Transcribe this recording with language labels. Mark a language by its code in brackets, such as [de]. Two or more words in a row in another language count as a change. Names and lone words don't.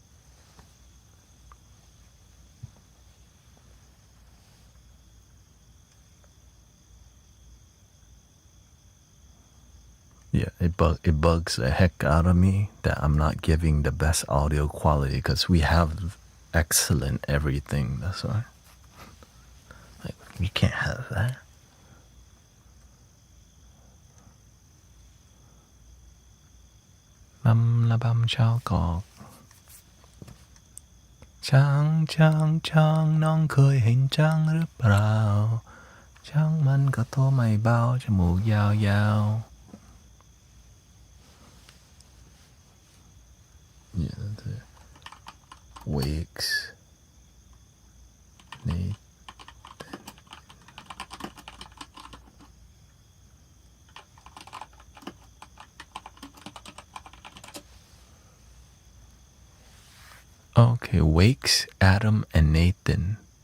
[en] Yeah, it bugs the heck out of me that I'm not giving the best audio quality because we have excellent everything. That's why. Like, you can't have that. Bam la bam chao gok. [th] ช้าง ช้าง ช้าง น้องเคยเห็นช้างหรือเปล่าช้างมันก็ตัวไม่เบาจมูกยาวๆ [en] Yeah, that's it. wakes Nathan. Okay, wakes Adam and Nathan.